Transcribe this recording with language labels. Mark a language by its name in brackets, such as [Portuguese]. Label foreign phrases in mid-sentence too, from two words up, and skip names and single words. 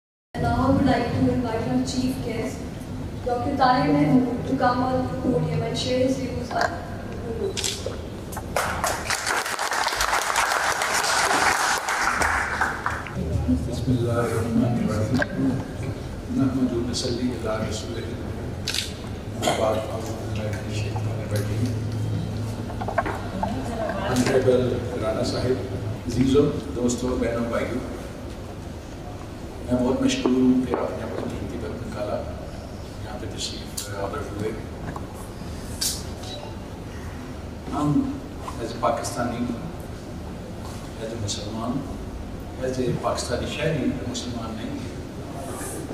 [English] Now I would like to invite our chief guest, Dr. Tahir Mahmood, to come on the podium and share his views on Hulu. [Arabic] Bismillahirrahmanirrahim. نحمده ونصلي على رسوله. [English] Honorable Rana Sahib, [Urdu] عزیزوں، دوستوں، بہنوں، بھائیوں، میں بہت مشکور ہوں کہ آپ نے اپنی قیمتی وقت نکالا یہاں پہ تشریف آور ہوئے. ہم [English] as a [Urdu] پاکستانی، [English] as a [Urdu] مسلمان، [English] as a [Urdu] پاکستانی شہری مسلمان نہیں ہیں.